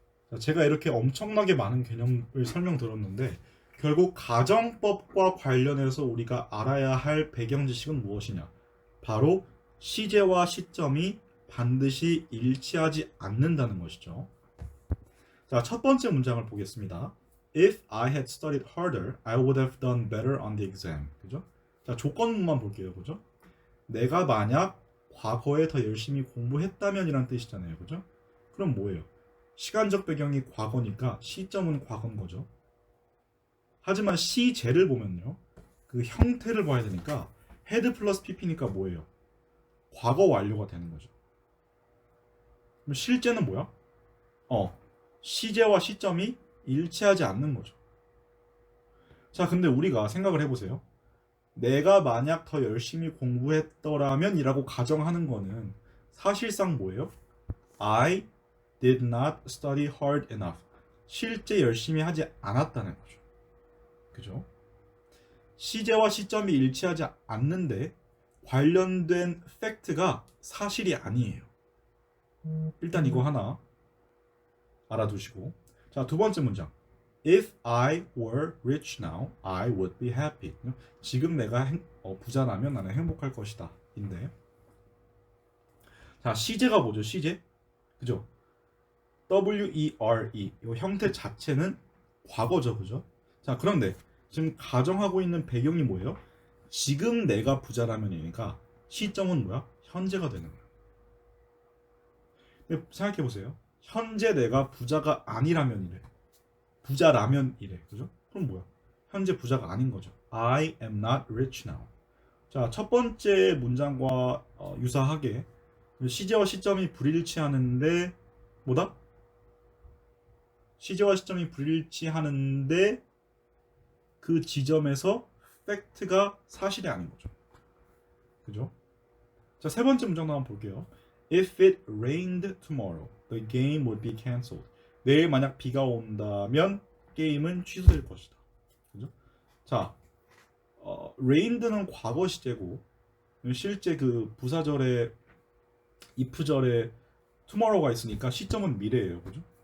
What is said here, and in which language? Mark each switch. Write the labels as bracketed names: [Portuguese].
[Korean] 자, 제가 이렇게 엄청나게 많은 개념을 설명드렸는데, 결국 가정법과 관련해서 우리가 알아야 할 배경 지식은 무엇이냐? 바로 시제와 시점이 반드시 일치하지 않는다는 것이죠. 자, 첫 번째 문장을 보겠습니다. [English] If I had studied harder, I would have done better on the exam. [Korean] 그죠? 자, 조건문만 볼게요. 그죠? 내가 만약 과거에 더 열심히 공부했다면 이란 뜻이잖아요. 그죠? 그럼 뭐예요? 시간적 배경이 과거니까 시점은 과거인 거죠. 하지만 시제를 보면요. 그 형태를 봐야 되니까 헤드 플러스 pp니까 뭐예요? 과거 완료가 되는 거죠. 그럼 실제는 뭐야? 시제와 시점이 일치하지 않는 거죠. 자, 근데 우리가 생각을 해보세요. 내가 만약 더 열심히 공부했더라면 이라고 가정하는 거는 사실상 뭐예요? [English] I did not study hard enough. [Korean] 실제 열심히 하지 않았다는 거죠. 그죠? 시제와 시점이 일치하지 않는데 관련된 팩트가 사실이 아니에요. 일단 이거 하나 알아두시고. 자, 두 번째 문장. [English] If I were rich now, I would be happy. [Korean] 지금 내가 부자라면 나는 행복할 것이다. 인데. 자, 시제가 뭐죠? 시제? 그죠? WERE. 이 형태 자체는 과거죠. 그죠? 자, 그런데 지금 가정하고 있는 배경이 뭐예요? 지금 내가 부자라면이니까 시점은 뭐야? 현재가 되는 거야. 생각해 보세요. 현재 내가 부자가 아니라면 이래. 부자라면 이래. 그죠? 그럼 뭐야? 현재 부자가 아닌 거죠. [English] I am not rich now. [Korean] 자, 첫 번째 문장과 유사하게 시제와 시점이 불일치하는데 뭐다? 시제와 시점이 불일치하는데 그 지점에서 팩트가 사실이 아닌 거죠. 그죠? 자, 세 번째 문장도 한번 볼게요. [English] If it rained tomorrow, the game would be cancelled. [Korean] 내일 만약 비가 온다면 게임은 취소될 것이다. 그죠? 자, rained는 과거 시제고 실제 그 부사절에 if절에 tomorrow가 있으니까 시점은 미래예요. 그죠?